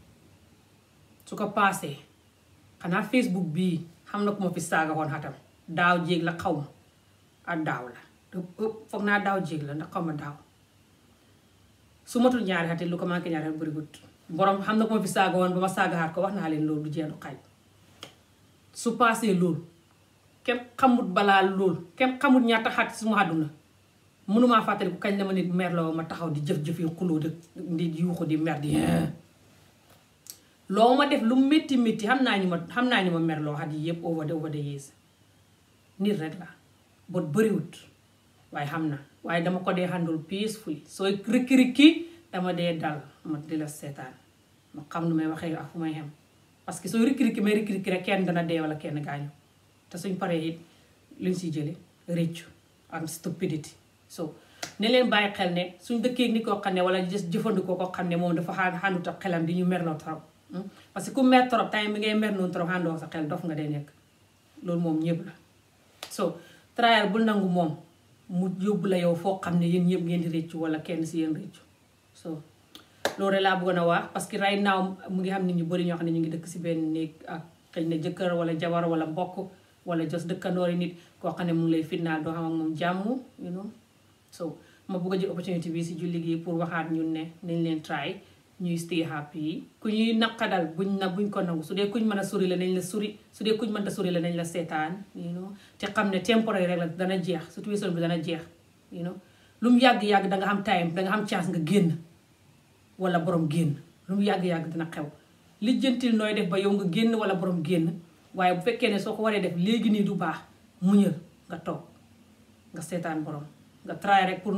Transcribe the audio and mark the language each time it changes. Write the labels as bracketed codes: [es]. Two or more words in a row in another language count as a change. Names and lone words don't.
[wo] su ko paasee xanaa Facebook bii xam na ku ma fi saaga woon xatam daaw jéeg la xaw ma ak daaw la foog naa daaw jéeg la ndax xaw ma daaw su matul ñaari xate lu ko manqué ñaari xat bëri gut borom xam na ko ma fi saaga woon ba ma saagaxaat ko wax naa leen loolu du jeedu xaaj su paasee loolu kenn xamut balaa loolu kenn xamut ñaata xat suma àdduna mënumaa fàttali ku kañ la ma nit mer la ma taxaw di jëf-jëf yi xuloo di yuuxu di mer di loo ma def lu métti métti xam naa ñu ma mer loo xat yi yëpp [en] over the years [wo] nit rek la bot bëriwut waaye xam na waaye dama ko dee handle peacefully sooy rikki-rikki dama dee dal ma di la seetaan ma xam nu may waxee ak fu may xem parce que sooy rikki-rikki may rikki-rikki rek kenn dana dee wala kenn gaañu te suñ paree it luñ siy jële réccu ak stupidity so ne leen bàyyi xel ne suñ dëkkee ni koo xam ne wala jëfandikoo koo xam ne moom dafa xàndut ak xelam di ñu merloo trop parce que ku mer trop time bi ngay mer noonu trop xàndoo sa xel dof nga dee nekk loolu moom ñëpp la so trial bul nangu moom mu yóbbu la yow foo xam ne yéen ñëpp ngeen di réccu wala kenn si yéen réccu so loolu rek laa bëggoon a wax parce que [en] right now [wo] mu ngi xam nit ñu bëri ñoo xam ne ñu ngi dëkk si benn néeg ak xëy na jëkkër wala jabar wala mbokk wala jos dëkkandoori nit koo xam ne mu ngi lay fitnaal doo xam ak moom jàmm [en] you know [wo] so ma bëgg a jël opportunité bi si julli gi pour waxaat ñun ne nañ leen try ñuy [en] stay happy [wo] ku ñuy naqadal buñ ko nangu su dee kuñ mën a suri la nañ la suri su dee kuñ mënta suri la nañ la seetaan you know te xam ne temporaire rek la dana jeex situation bi dana jeex [en] you know [wo] lu mu yàgg-yàgg danga xam time danga xam chance nga génn wala borom génn lu mu yàgg-yàgg dina xew lijjantil nooy def ba yow nga génn wala borom génn waaye bu fekkee ne soo ko waree def léegi nii du baax muñal nga toog nga seetaan borom nga try rek pour